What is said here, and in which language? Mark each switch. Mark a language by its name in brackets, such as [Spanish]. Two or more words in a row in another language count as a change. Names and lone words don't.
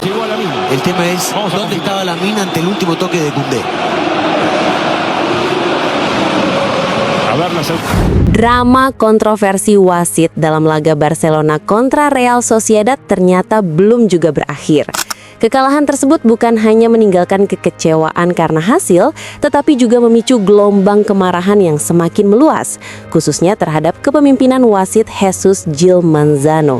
[Spanish] Llegó a la mina. El tema es Vamos a dónde confirmar. estaba Lamine ante el último toque de Koundé. A ver la segunda. [Indonesian] Drama kontroversi wasit dalam laga Barcelona kontra Real Sociedad ternyata belum juga berakhir. Kekalahan tersebut bukan hanya meninggalkan kekecewaan karena hasil, tetapi juga memicu gelombang kemarahan yang semakin meluas, khususnya terhadap kepemimpinan wasit Jesus Gil Manzano.